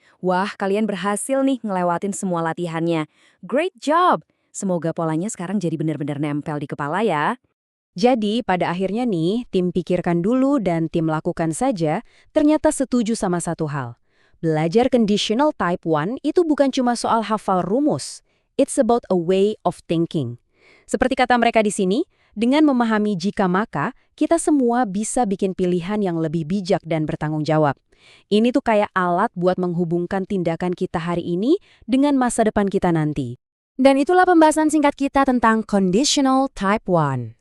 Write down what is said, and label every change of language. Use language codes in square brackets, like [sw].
[id] Wah, kalian berhasil nih ngelewatin semua latihannya. [en] Great job! [id] Semoga polanya sekarang jadi benar-benar nempel di kepala ya. Jadi, pada akhirnya nih, tim pikirkan dulu dan tim lakukan saja ternyata setuju sama satu hal. Belajar conditional type 1 itu bukan cuma soal hafal rumus. [en] It's about a way of thinking. [id] Seperti kata mereka di sini, dengan memahami jika maka, kita semua bisa bikin pilihan yang lebih bijak dan bertanggung jawab. Ini tuh kayak alat buat menghubungkan tindakan kita hari ini dengan masa depan kita nanti. Dan itulah pembahasan singkat kita tentang conditional type 1.